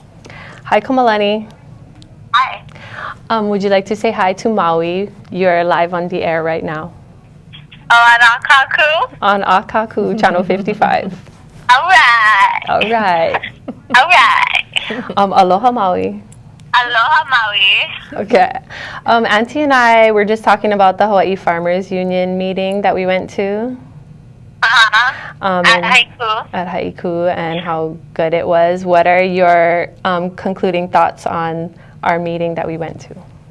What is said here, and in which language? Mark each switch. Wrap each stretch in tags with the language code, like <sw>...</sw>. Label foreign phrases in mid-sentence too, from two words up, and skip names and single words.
<en>Hi, Mahealani. Hi. Would you like to say hi to Maui? You're live on the air right now. Oh, and Akaku. On Akaku, Channel 55. All right. All right. All right. Aloha, Maui. Aloha, Maui. Okay. Auntie and I were just talking about the Hawaii Farmers Union meeting that we went to. At Haiku. At Haiku, and how good it was. What are your concluding thoughts on our meeting that we went to?</en>